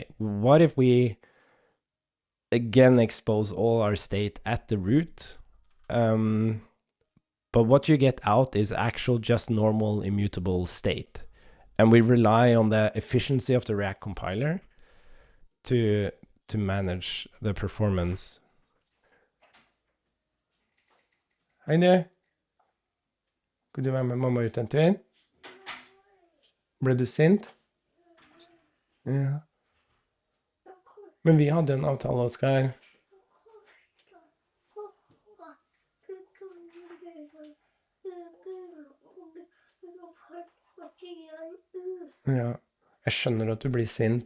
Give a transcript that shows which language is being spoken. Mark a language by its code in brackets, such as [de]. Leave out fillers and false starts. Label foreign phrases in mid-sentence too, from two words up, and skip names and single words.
[en] What if we again expose all our state at the root? But what you get out is actual just normal immutable state. And we rely on the efficiency of the React compiler to manage the performance. [no] Hei du. Skal du være med mamma ut en tur? Ble du sint? Ja. Men vi hadde en avtale, Oskar. Ja, jeg skjønner at du blir sint.